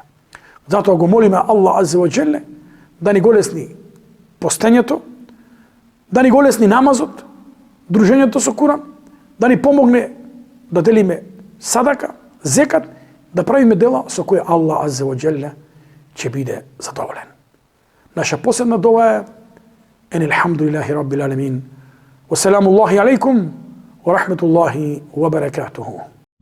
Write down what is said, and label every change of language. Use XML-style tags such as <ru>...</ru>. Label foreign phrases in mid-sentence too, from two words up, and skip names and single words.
<mk>Затоа го молиме Аллах</mk> <ar>عز وجل</ar> <mk>да ни го лесни постењето, да ни го лесни намазот, дружењето со Куран, да ни помогне да делиме садака, зекат, да правиме дела со кои Аллах</mk> <ar>عز وجل</ar> <mk>ќе биде задоволен. Наша последна дова е</mk> <ar>الحمد لله رب العالمين. والسلام عليكم ورحمة الله وبركاته.</ar>